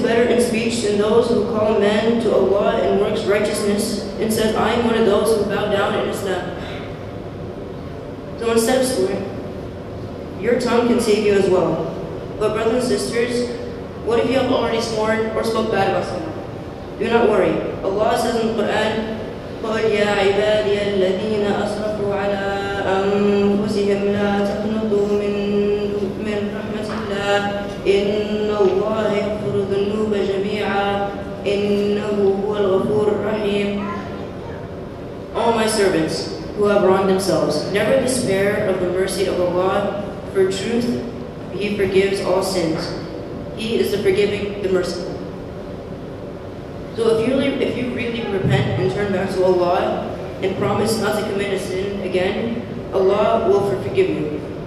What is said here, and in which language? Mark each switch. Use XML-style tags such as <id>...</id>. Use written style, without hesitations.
<en>in speech than those who call a man to Allah and works righteousness and says, I am one of those who bow down in Islam. So instead of swearing, your tongue can save you as well. But brothers and sisters, what if you have already sworn or spoke bad about someone? Do not worry. Allah says in the Quran,</en> <ar>قُلْ يَا عِبَادِيَ الَّذِينَ أَسْرَفُوا عَلَىٰ أَنفُسِهِمْ لَا تَقْنَطُوا مِنْ رَحْمَةِ اللَّهِ إِنَّ اللَّهَ يَغْفِرُ الذُّنُوبَ جَمِيعًا إِنَّهُ هُوَ الْغَفُورُ الرَّحِيمُ.</ar> <en>All my servants who have wronged themselves, never despair of the mercy of Allah. For truth, He forgives all sins. He is the forgiving, the merciful. So if you really repent and turn back to Allah and promise not to commit a sin again, Allah will forgive you.</en>